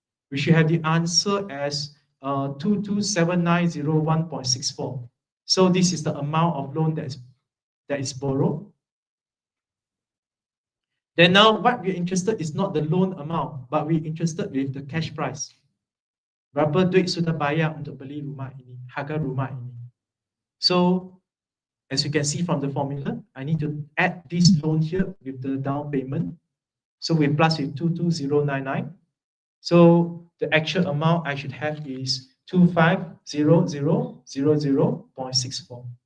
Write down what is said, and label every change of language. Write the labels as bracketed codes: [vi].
[en] We should have the answer as 227901.64. So this is the amount of loan that is borrowed. Then now what we're interested is not the loan amount, but we're interested with the cash price. [ms] Berapa duit sudah bayar untuk beli rumah ini, harga rumah ini. [en] So as you can see from the formula, I need to add this loan here with the down payment. So we plus with 22099. So the actual amount I should have is 250000.64.